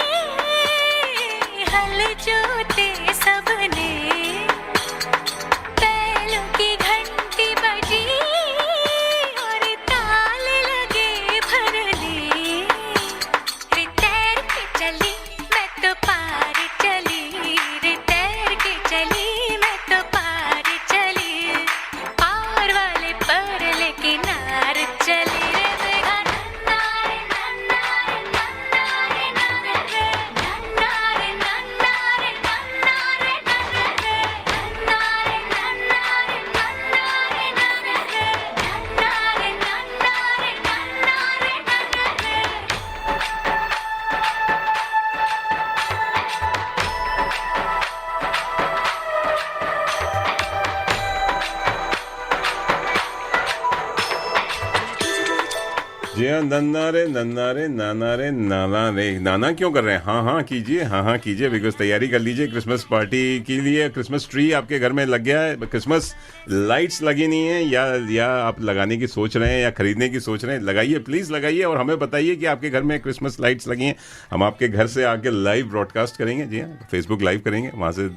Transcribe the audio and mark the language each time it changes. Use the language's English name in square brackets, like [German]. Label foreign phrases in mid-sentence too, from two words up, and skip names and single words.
[Hindi] हल जोते सबने बैलों की घंटी बजी और ताल लगे भरने रे तैर के चली मैं तो पार चली रे तैर के चली मैं तो पार चली पार वाले पर लेके नार चली रे मेघा नन्नारे नन्नारे नन्नारे नन्नारे नन्नारे नन्नारे नन्नारे नन्नारे नन्नारे नन्नारे नन्नारे नन्नारे नन्नारे जी हाँ, नन्ना रे नाना रे नाना क्यों कर रहे हैं? हाँ कीजिए बिकॉज तैयारी कर लीजिए क्रिसमस पार्टी के लिए। [English] Christmas tree [Hindi] आपके घर में लग गया है, [English] Christmas lights [Hindi] लगी नहीं है या आप लगाने की सोच रहे हैं या खरीदने की सोच रहे हैं, लगाइए, प्लीज़ लगाइए और हमें बताइए कि आपके घर में [English] Christmas lights [Hindi] लगी हैं। हम आपके घर से आके [English] live broadcast [Hindi] करेंगे। जी हाँ, फेसबुक लाइव करेंगे वहाँ से।